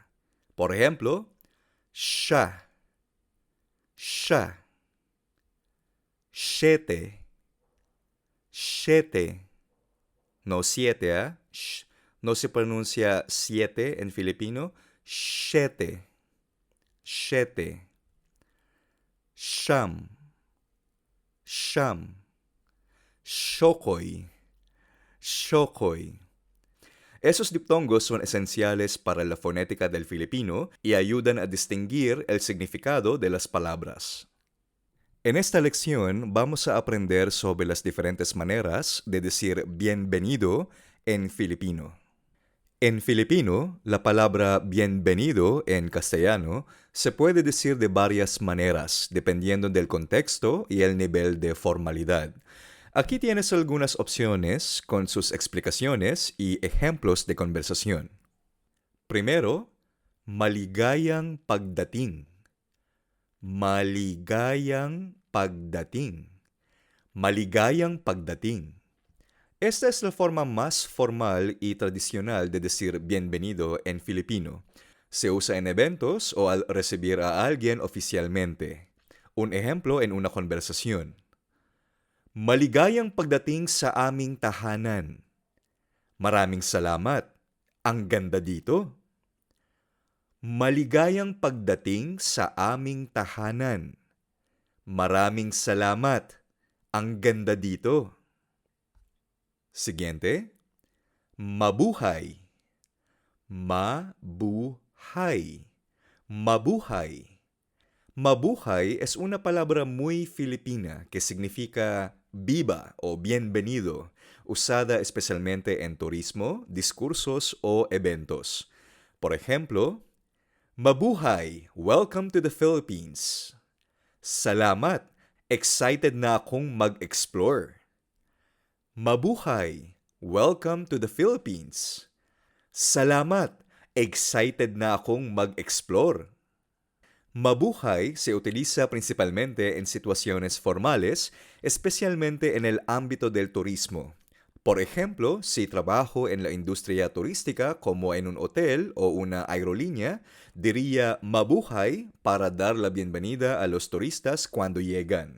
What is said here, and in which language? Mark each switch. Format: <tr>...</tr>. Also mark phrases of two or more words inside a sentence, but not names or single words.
<es>Por ejemplo,</es> <tl>siya, siya,</tl> <es>siete, siete. No siete, ¿ah? No se pronuncia siete en Filipino. Siete, siete.</es> <tl>Siyam, siyam. Shokoy, shokoy.</tl> <es>Esos diptongos son esenciales para la fonética del filipino y ayudan a distinguir el significado de las palabras. En esta lección vamos a aprender sobre las diferentes maneras de decir bienvenido en filipino. En filipino, la palabra bienvenido en castellano se puede decir de varias maneras dependiendo del contexto y el nivel de formalidad. Aquí tienes algunas opciones con sus explicaciones y ejemplos de conversación. Primero,</es> <tl>maligayang pagdating. Maligayang pagdating. Maligayang pagdating.</tl> <es>Esta es la forma más formal y tradicional de decir bienvenido en filipino. Se usa en eventos o al recibir a alguien oficialmente. Un ejemplo en una conversación.</es> <tl>Maligayang pagdating sa aming tahanan. Maraming salamat. Ang ganda dito. Maligayang pagdating sa aming tahanan. Maraming salamat. Ang ganda dito.</tl> <es>Siguiente. Mabuhay.</es> <tl>Mabuhay. Mabuhay.</tl> <es>Mabuhay es una palabra muy filipina que significa viva o bienvenido, usada especialmente en turismo, discursos o eventos. Por ejemplo,</es> <tl>Mabuhay,</tl> <en>welcome to the Philippines.</en> <tl>Salamat, excited na akong mag-explore. Mabuhay,</tl> <en>welcome to the Philippines.</en> <tl>Salamat, excited na akong mag-explore.</tl> <es>Mabuhay se utiliza principalmente en situaciones formales, especialmente en el ámbito del turismo. Por ejemplo, si trabajo en la industria turística como en un hotel o una aerolínea, diría mabuhay para dar la bienvenida a los turistas cuando llegan.</es>